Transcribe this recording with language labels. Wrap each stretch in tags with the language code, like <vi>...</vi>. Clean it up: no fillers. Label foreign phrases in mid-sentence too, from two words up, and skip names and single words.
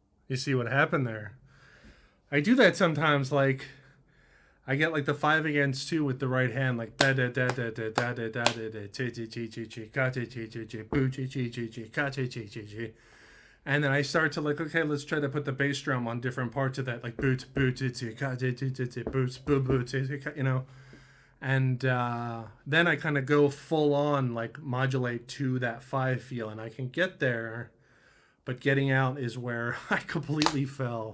<en>You see what happened there? I do that sometimes. Like I get like the 5 against 2 with the right hand, like da da da da da da da da da da chi chi chi chi chi ka chi chi chi chi boo chi chi chi chi ka chi chi chi chi. And then I start to like, okay, let's try to put the bass drum on different parts of that, like boot boot ka chi chi chi boots boo boo, you know. And then I kind of go full on, like modulate to that 5 feel, and I can get there, but getting out is where I completely fell.</en>